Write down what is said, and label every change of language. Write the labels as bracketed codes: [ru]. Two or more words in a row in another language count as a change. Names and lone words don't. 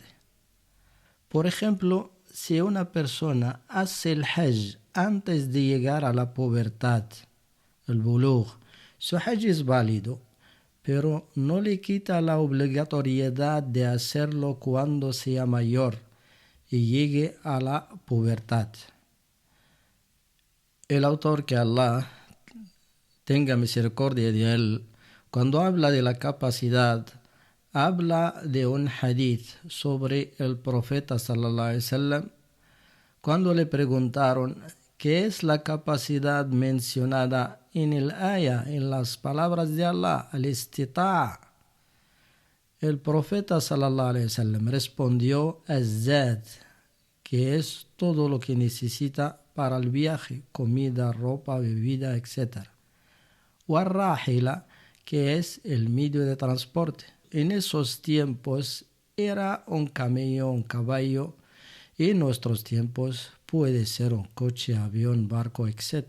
[es] Por ejemplo, si una persona hace el Hajj antes de llegar a la pubertad, el bulugh, su Hajj es válido, pero no le quita la obligatoriedad de hacerlo cuando sea mayor y llegue a la pubertad. El autor, que Allah tenga misericordia de él, cuando habla de la capacidad, habla de un hadith sobre el profeta [ar] صلى الله عليه وسلم, [es] cuando le preguntaron qué es la capacidad mencionada en el ayah, en las palabras de Allah, al-istita'a. El profeta [ar] صلى الله عليه وسلم [es] respondió az-zad, que es todo lo que necesita para el viaje, comida, ropa, bebida, etc. War-rahila, que es el medio de transporte. En esos tiempos era un camello, un caballo, y en nuestros tiempos puede ser un coche, avión, barco, etc.